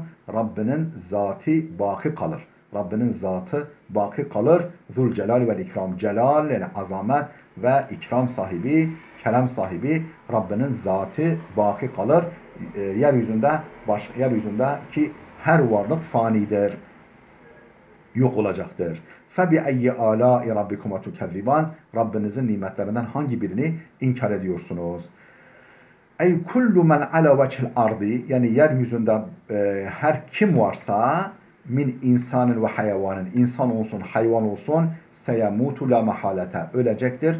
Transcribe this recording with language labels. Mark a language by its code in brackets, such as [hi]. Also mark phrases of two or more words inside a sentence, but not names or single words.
[tr] Rabbinin zatı baki kalır. Rabbinin zatı baki kalır. [ar] ذو الجلال والإكرام. [tr] Celal yani azamet ve ikram sahibi, kelam sahibi Rabbinin zatı baki kalır. Yeryüzündeki her varlık fanidir. Yok olacaktır. [ar] فَبِأَيِّ آلَاءِ رَبِّكُمَا تُكَذِّبَانِ [tr] Rabbinizin nimetlerinden hangi birini inkar ediyorsunuz? Ey [ar] كل من على وجه الأرض, [tr] yani yeryüzünde her kim varsa min insanın ve hayvanın, insan olsun hayvan olsun, [ar] سيموت لا محالة, [tr] ölecektir.